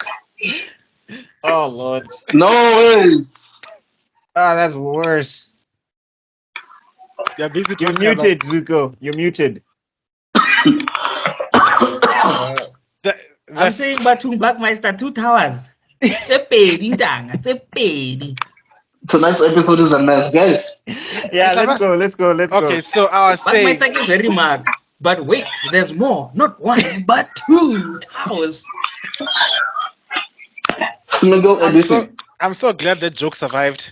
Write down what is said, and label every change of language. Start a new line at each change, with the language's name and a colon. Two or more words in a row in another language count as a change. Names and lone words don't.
English: Oh Lord. No ways. Oh, that's worse. You're busy You're talking about. muted, Zuko. You're muted. The, I'm saying BuckMeister 2 towers.
Tswana: Tse pedi ntanga, tse pedi.
English: Tonight's episode is a mess, guys. Yeah, let's go. okay, so I was saying. BuckMeister gave a remark. But wait, there's more. Not 1, but 2 towers. Smiggle edition. I'm so glad that joke survived.